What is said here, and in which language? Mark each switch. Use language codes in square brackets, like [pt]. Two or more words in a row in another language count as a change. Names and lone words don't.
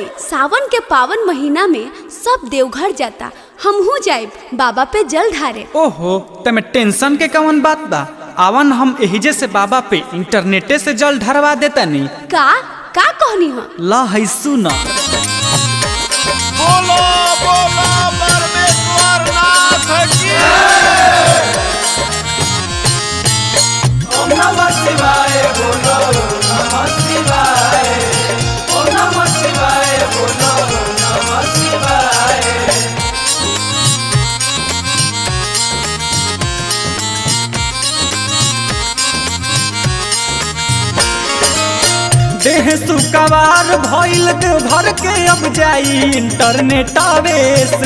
[bho] सावन के पावन महीना में सब देवघर जाता, हमहू जाइब बाबा पे जल ढारे। ओहो तमे टेंशन के कौन बात बा, आवन हम एहिजे से बाबा पे इंटरनेटे से जल ढरवा देता नी। का कहनी हो? ला है सुना। बोलो बोलो परमेश्वर नाथ की। [sa] ओम नमः शिवाय बोलो, नमः शिवाय। ओम नमः शिवाय बोलो, नमः शिवाय। [bho] देह सुकवार भइल देवघर के अब जाई इंटरनेट आवे से।